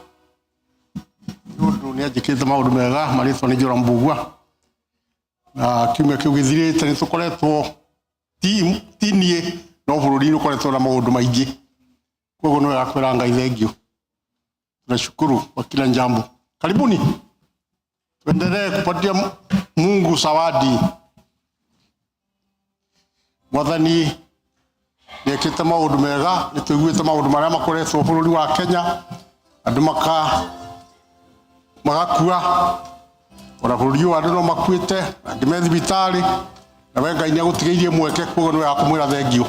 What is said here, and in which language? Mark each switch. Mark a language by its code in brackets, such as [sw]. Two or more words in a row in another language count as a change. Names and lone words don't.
[ki] Nĩ anjĩkĩte maũndũ mega marĩtwo nĩ Njũra Mbugua. Na kiumia kĩu gĩthirĩte nĩ tũkoretwo ti niĩ no bũrũri nĩ ũkoretwo na maũndũ maingĩ. Koguo nĩ wega kwĩra Ngai thengio. [sw] Tunashukuru kwa kila jambo. Karibuni. Tuendelee kupatia Mungu zawadi. [ki] Mwathani niekite maundu mega, nituiguite maundu maria makoretwo bururi wa Kenya, andu magakua, ona bururi wa andu no makuite, angi me thibitari, na we Ngai niagutigiirie mweke koguo niwe akumwira thengio.